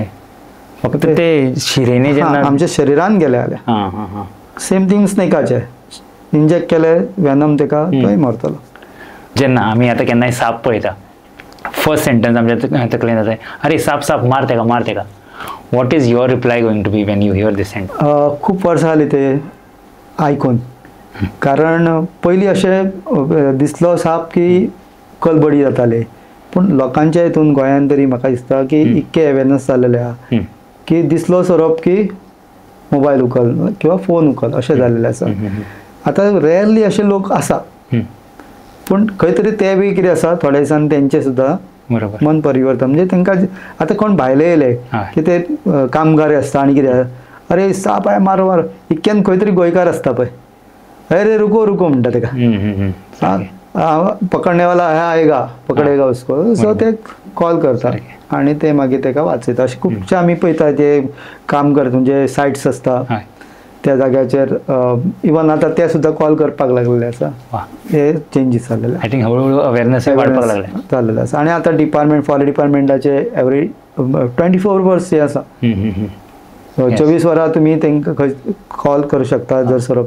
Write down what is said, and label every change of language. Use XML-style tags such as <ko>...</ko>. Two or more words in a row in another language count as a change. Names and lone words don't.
<kok>फक्त ते शिरेनी जेन्ना आमच्या शरिरान गेले जाल्यार</kok> <en>same thing</en> <kok>स्नेकाचे इंजेक्ट केले वेनम तेका तोय मरतलो. जेन्ना आमी आतां केन्नाय साप पळयता,</kok> <en>first sentence</en> <kok>आमच्या तकलेन जाता, अरे साप साप मार तेका मार तेका.</kok> <en>What is your reply going to be when you hear this sentence?</en> <kok>खूब वर्सां जालीं ते आयकून, कारण पयलीं अशें दिसलो साप की कलबडी जाताले, पूण लोकांच्या हितून गोंयांत तरी म्हाका दिसता की इतके अवेरनस जाल्लेले आहा की दिसलो सोरोप की मोबायल उखल किंवा फोन उखल अशें जाल्लेलें आसा. आतां रेअरली अशे लोक आसा, पूण खंय तरी ते बी कितें आसा थोड्या दिसान तेंचे सुद्दां मन परिवर्तन, म्हणजे तांकां आतां कोण भायले येयले की ते कामगार आसता आनी कितें अरे साप आहे मार मार, इतक्यान खंय तरी गोंयकार आसता पळय, अरे</kok> <hi>रुको रुको</hi> <kok>म्हणटा तेका,</kok> <hi>पकडने वाला है आएगा पकडेगा उसको.</hi> <kok>सो ते कॉल करता आनी ते मागीर तेका वाचयता. अशें खुबशे आमी पळयता जे काम करता, म्हणजे सायट्स आसता त्या जाग्याचेर, इवन आतां ते सुद्दां कॉल करपाक लागलेले आसा. हे चेंजीस जाल्लेले</kok> <en>I think</en> <kok>हळूहळू अवेरनस वाडपाक जाल्लेले आसा. आनी आतां डिपार्टमेंट फॉरेस्ट डिपार्टमेंटाचे</kok> <en>every 24 hours</en> <kok>हे आसा, 24 वरां तुमी तांकां खंय कॉल करूं शकता जर सोरोप.</kok>